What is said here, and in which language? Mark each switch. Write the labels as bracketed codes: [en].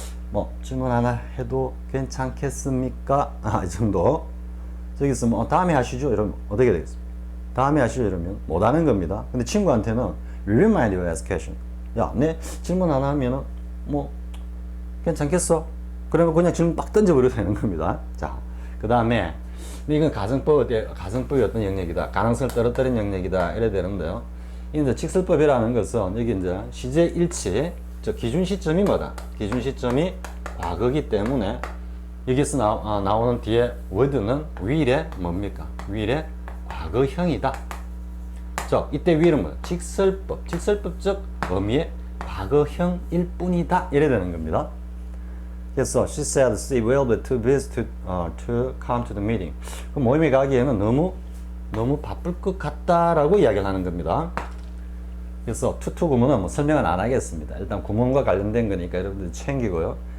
[ko] 뭐 질문 하나 해도 괜찮겠습니까? 이 정도. 저기서 뭐 다음에 하시죠 이러면 어떻게 되겠습니까? 다음에 하시죠 이러면 못하는 겁니다. 근데 친구한테는 [en] will you mind if I ask a question? [ko] 야, 내 질문 하나 하면은 뭐 괜찮겠어? 그러면 그냥 질문 막 던져버려도 되는 겁니다. 자, 그 다음에 이건 가정법의 어떤 영역이다. 가능성을 떨어뜨린 영역이다. 이래 되는데요. 이제 직설법이라는 것은 여기 이제 시제 일치, 즉 기준 시점이 뭐다? 기준 시점이 과거기 때문에 여기서 나오는 뒤에 word는 will의 뭡니까? will의 과거형이다. 즉 이때 will은 뭐다? 직설법적 의미의 과거형일 뿐이다. 이래 되는 겁니다. 그래서 [en] she said she will be too busy to come to the meeting. [ko] 그 모임에 가기에는 너무 바쁠 것 같다라고 이야기를 하는 겁니다. 그래서 to 구문은 뭐 설명은 안 하겠습니다. 일단 구문과 관련된 거니까 여러분들 챙기고요.